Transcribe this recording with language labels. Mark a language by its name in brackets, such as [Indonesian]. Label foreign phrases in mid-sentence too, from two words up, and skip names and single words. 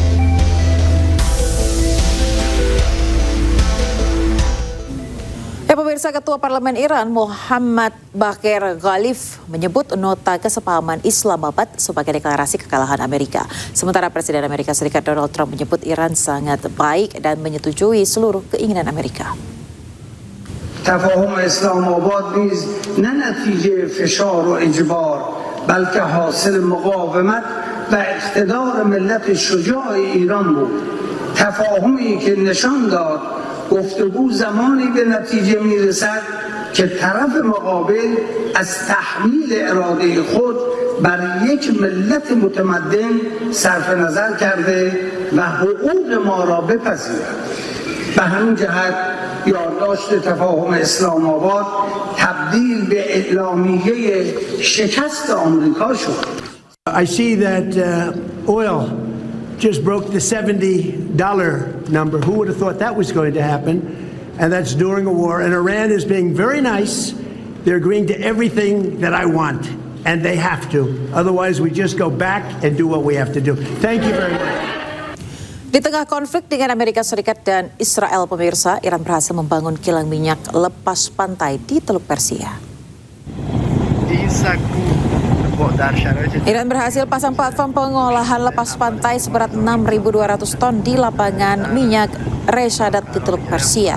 [Indonesian] Pemirsa, Pemirsa, Ketua Parlemen Iran Muhammad Baqir Ghalib menyebut nota kesepahaman Islamabad sebagai deklarasi kekalahan Amerika. Sementara Presiden Amerika Serikat Donald Trump menyebut Iran sangat baik dan menyetujui seluruh keinginan Amerika. [Persian] تفاهم اسلام آباد نیز نه نتیجه فشار و اجبار بلکه حاصل مقاومت و اقتدار ملت شجاع ایران بود. تفاهمی که نشان داد گفتگو زمانی به نتیجه میرسد که طرف مقابل از تحمیل اراده خود بر یک ملت متمدن صرف نظر کرده و حقوق ما را بپذیرد. به همین جهت یادداشت تفاهم اسلام آباد تبدیل به اعلامیه شکست آمریکا شد. [English] I see that oil just broke the $70 number. Who would have thought that was going to happen? And that's during a war. And Iran is being very nice. They're agreeing to everything that I want. And they have to. Otherwise, we just go back and do what we have to do. Thank you very much. [Indonesian] Di tengah konflik dengan Amerika Serikat dan Israel, pemirsa, Iran berhasil membangun kilang minyak lepas pantai di Teluk Persia. Iran berhasil pasang platform pengolahan lepas pantai seberat 6.200 ton di lapangan minyak Reshadat di Teluk Persia.